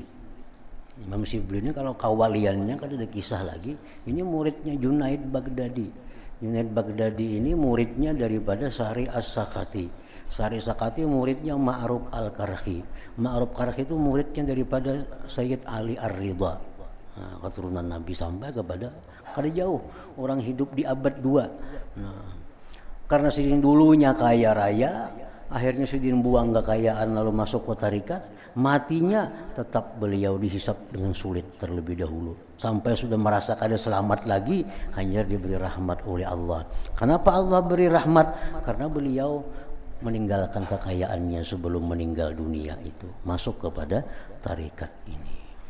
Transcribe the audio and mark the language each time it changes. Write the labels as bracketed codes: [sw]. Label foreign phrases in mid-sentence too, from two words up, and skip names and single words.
[id] Imam Shibli ini kalau kawaliannya kan ada kisah lagi, ini muridnya Junaid Baghdadi. Junaid Baghdadi ini muridnya daripada Sahri As-Sakati. Sahri As-Sakati muridnya Ma'ruf Al-Karhi. Ma'ruf Karhi itu muridnya daripada Sayyid Ali Ar-Ridha. Nah, keturunan Nabi sampai kepada kada jauh. Orang hidup di abad 2. Nah, karena sidin dulunya kaya raya, akhirnya sidin buang kekayaan lalu masuk ke tarikat, matinya tetap beliau dihisab dengan sulit terlebih dahulu. Sampai sudah merasa kada selamat lagi, hanya diberi rahmat oleh Allah. Kenapa Allah beri rahmat? Karena beliau meninggalkan kekayaannya sebelum meninggal dunia itu, masuk kepada tarikat ini.